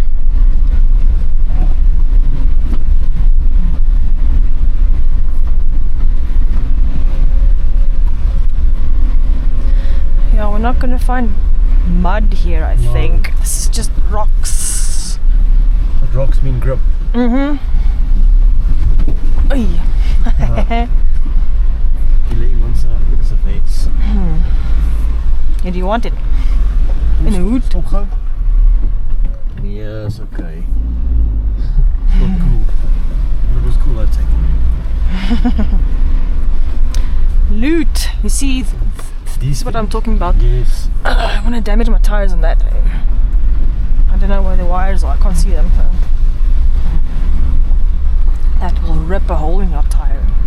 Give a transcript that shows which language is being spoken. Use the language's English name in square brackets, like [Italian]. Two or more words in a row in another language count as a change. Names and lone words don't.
[English] Yeah, we're not gonna find mud here, I think. This is just rocks. But rocks mean grip. Mm-hmm. Oei. [Afrikaans] Die lê iemand se face. [English] Yeah, do you want it? [Afrikaans] In 'n hoed? Stop gou. Nee, is okay. [English] Not cool. It was cool, I'd take it. Loot. You see, this is what I'm talking about. Yes. I want to damage my tires on that. I don't know where the wires are. I can't see them. So. That will rip a hole in your tire.